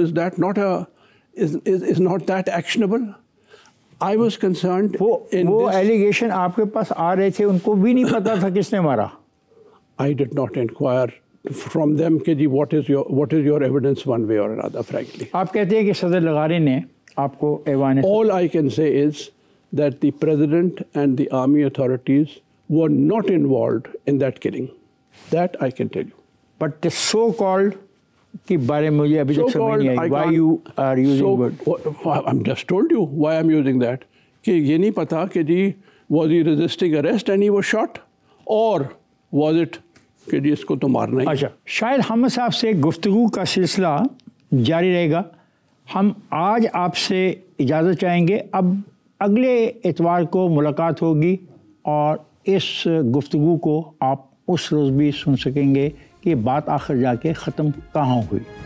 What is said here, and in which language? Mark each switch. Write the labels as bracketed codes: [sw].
[en] Is that not is not that actionable? I was concerned. [ur] وہ allegation آپ کے پاس آ رہے تھے, ان کو بھی نہیں پتا تھا کس نے مارا. [en] I did not inquire from them کہ جی what is your evidence one way or another, frankly. [ur] آپ کہتے ہیں کہ صدر لغاری نے آپ کو ایوان... [en] All I can say is that the president and the army authorities were not involved in that killing. That I can tell you. But the so-called [ur] کے بارے میں مجھے ابھی تک سمجھ نہیں آئی. [en] Why you are using word? I'm just told you why I'm using that. [ur] کہ یہ نہیں پتا کہ جی [en] was he resisting arrest and he was shot, or was it [ur] کہ جی اس کو تو مارنا ہی. اچھا, شاید حامد صاحب سے گفتگو کا سلسلہ جاری رہے گا. ہم آج آپ سے اجازت چاہیں گے. اب اگلے اتوار کو ملاقات ہوگی, اور اس گفتگو کو آپ اس روز بھی سن سکیں گے کہ بات آخر جا کے ختم کہاں ہوئی.